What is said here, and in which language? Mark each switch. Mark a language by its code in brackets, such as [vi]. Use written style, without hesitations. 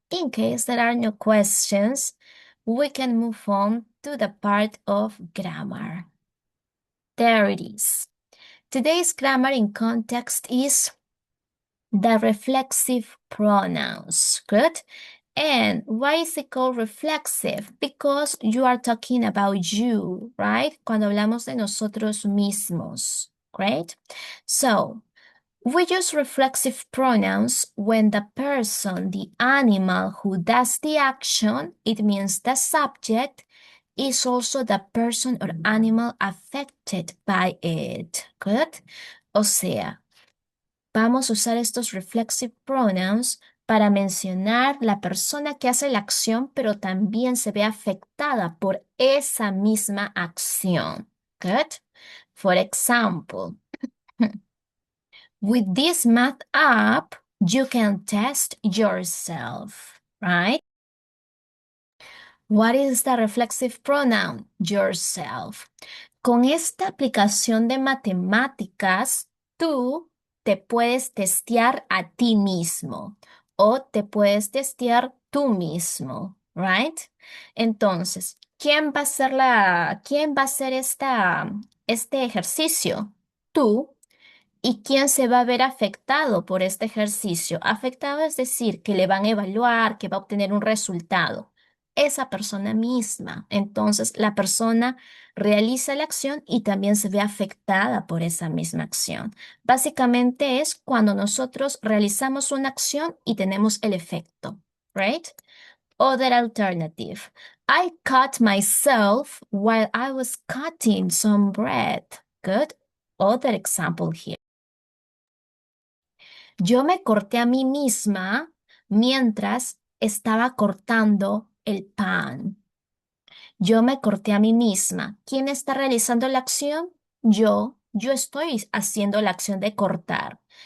[en] In case there are no questions, we can move on to the part of grammar. There it is. Today's grammar in context is the reflexive pronouns. Good. And why is it called reflexive? Because you are talking about you, right? [es] Cuando hablamos de nosotros mismos, great? [en] So, we use reflexive pronouns when the person, the animal who does the action, it means the subject, is also the person or animal affected by it. Good? [es] O sea, vamos a usar estos reflexive pronouns para mencionar la persona que hace la acción, pero también se ve afectada por esa misma acción. [en] Good? For example, with this math app, you can test yourself, right? What is the reflexive pronoun? Yourself. [es] Con esta aplicación de matemáticas, tú te puedes testear a ti mismo o te puedes testear tú mismo, right? Entonces, ¿quién va a hacer este ejercicio? Tú. ¿Y quién se va a ver afectado por este ejercicio? Afectado es decir, que le van a evaluar, que va a obtener un resultado. Esa persona misma. Entonces, la persona realiza la acción y también se ve afectada por esa misma acción. Básicamente es cuando nosotros realizamos una acción y tenemos el efecto, right? [en] Other alternative. I cut myself while I was cutting some bread. Good. Other example here. [es] Yo me corté a mí misma mientras estaba cortando el pan. Yo me corté a mí misma. ¿Quién está realizando la acción? Yo estoy haciendo la acción de cortar.